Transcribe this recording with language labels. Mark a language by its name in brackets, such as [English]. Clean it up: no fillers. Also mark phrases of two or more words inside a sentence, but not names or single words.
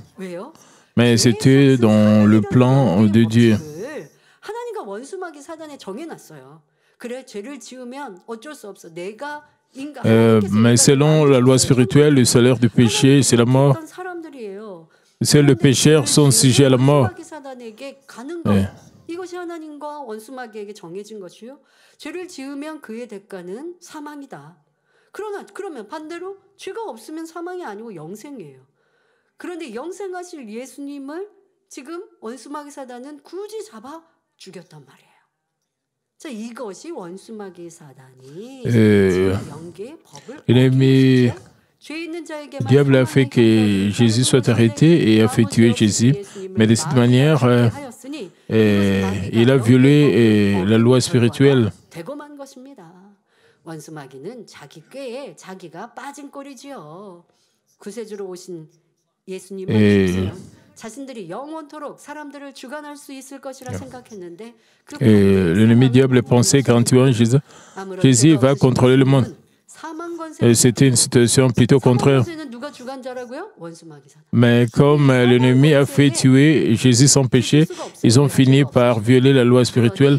[French] Mais c'était dans le plan de Dieu. Mais selon la loi spirituelle, le salaire du péché, c'est la mort. Seuls les pécheurs sont sujets à la mort. [Korean] 이것이 하나님과 원수마귀에게 정해진 것이요. 죄를 지으면 그의 대가는 사망이다. 그러면 반대로 죄가 없으면 사망이 아니고 영생이에요. 그런데 영생하실 예수님을 지금 원수마귀 사단은 굳이 잡아 죽였단 말이에요. 자, 이것이 원수마귀 사단이 영계의 법을 [French] l'ennemi diable a fait que Jésus soit arrêté et a fait tuer Jésus. Mais de cette manière, il a violé la loi spirituelle. [Korean] 원수마귀는 자기 꾀에 자기가 빠진 꼴이지요. 구세주로 오신 예수님을 믿으면 자신들이 영원토록 사람들을 주관할 수 있을 것이라 생각했는데 [French] l'ennemi diable pensait qu'en tuant Jésus, Jésus va contrôler le monde. Et c'était une situation plutôt contraire. Mais comme l'ennemi a fait tuer Jésus sans péché, ils ont fini par violer la loi spirituelle.